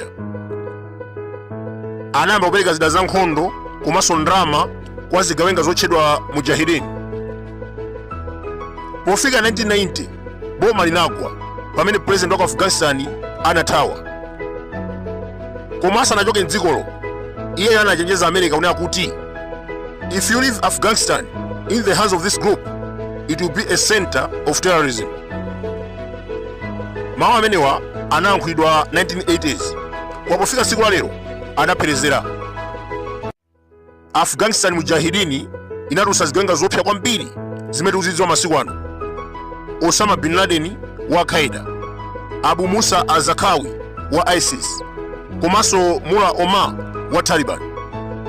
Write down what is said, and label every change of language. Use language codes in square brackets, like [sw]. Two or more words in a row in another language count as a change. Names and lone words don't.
[ny] Anayamba kupereka zida za nkhondo komanso ndalama kwa zigawenga zotchedwa mujahideen. Pofika 1990 boma linagwa pamene president wa Afghanistan anathawa. Koma asanachoke mdzikolo, iye anachenjeza America kunena kuti [en] if you leave Afghanistan in the hands of this group, it will be a center of terrorism. [ny] Mawu amenewa anayankhulidwa 1980s. Kwa pofika tsiku la lero adapherezera. Afghanistan mujahideen inatulutsa zigawenga zopsa kwambiri zimene tikuzidziwa masiku ano. Osama bin Laden wa Al-Qaeda, Abu Musa al-Zarqawi wa ISIS, komanso Mullah Omar wa Taliban.